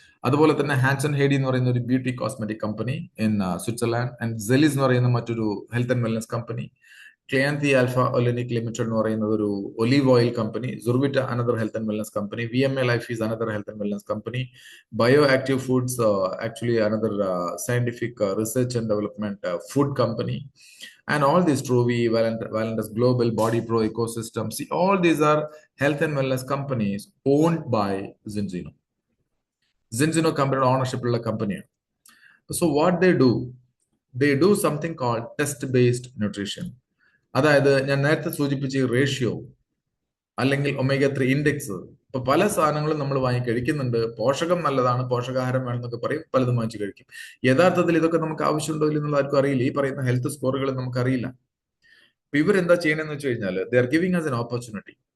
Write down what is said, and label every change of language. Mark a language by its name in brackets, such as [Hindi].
[Malayalam] അതുപോലെ തന്നെ [English] ഹാൻസൺ ഹേഡി [Malayalam] എന്ന് പറയുന്ന ഒരു [English] beauty cosmetic company in Switzerland, and സെലിസ് [Malayalam] എന്ന് പറയുന്ന മറ്റൊരു [English] health and wellness company, ക്ലിയാന്തി alpha ഒലനിക് limited [Malayalam] എന്ന് പറയുന്നത് ഒരു [English] Olive oil company, സുർവിറ്റ another health and wellness company, VMA life is another health and wellness company, bio active foods actually another scientific research and development food company, and all these Truvi, Valentus Global, Body Pro Ecosystem, see, all these are health and wellness companies owned by Zinzino. Zinzino company ownership [Malayalam] ഉള്ള കമ്പനിയാണ്. [English] So what they do something called test-based nutrition. [Malayalam] അതായത് ഞാൻ നേരത്തെ സൂചിപ്പിച്ച ratio അല്ലെങ്കിൽ omega-3 index, ഇപ്പൊ പല സാധനങ്ങളും നമ്മൾ വാങ്ങി കഴിക്കുന്നുണ്ട്. പോഷകം നല്ലതാണ്, പോഷകാഹാരം വേണമെന്നൊക്കെ പറയും, പലതും വാങ്ങിച്ച് കഴിക്കും. യഥാർത്ഥത്തിൽ ഇതൊക്കെ നമുക്ക് ആവശ്യമുണ്ടോ ഇല്ലെന്നുള്ള ആർക്കും അറിയില്ല. ഈ പറയുന്ന ഹെൽത്ത് സ്കോറുകൾ നമുക്ക് അറിയില്ല. അപ്പൊ ഇവരെന്താ ചെയ്യണമെന്ന് വെച്ച് കഴിഞ്ഞാൽ [English] They are giving us an opportunity.